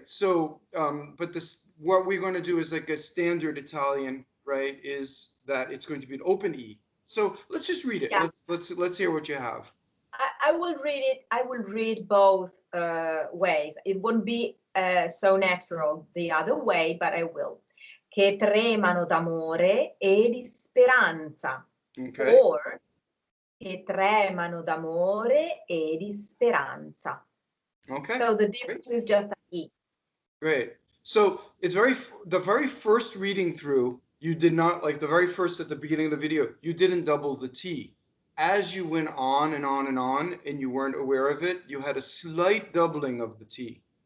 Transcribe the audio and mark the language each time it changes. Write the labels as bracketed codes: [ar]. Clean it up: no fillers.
[en] So but this what we're going to do is like a standard Italian, right? Is that it's going to be an open E. So let's just read it. Yeah. Let's hear what you have. I will read it. I will read both ways. It wouldn't be so natural the other way, but I will. [it] Che tremano d'amore e di speranza. [en] Okay. [it] Or che tremano d'amore e di speranza. [en] Okay. So the difference is just an E. Great. So it's the very first reading through, you did not, like the very first at the beginning of the video, you didn't double the T. As you went on and on and on and you weren't aware of it, you had a slight doubling of the T.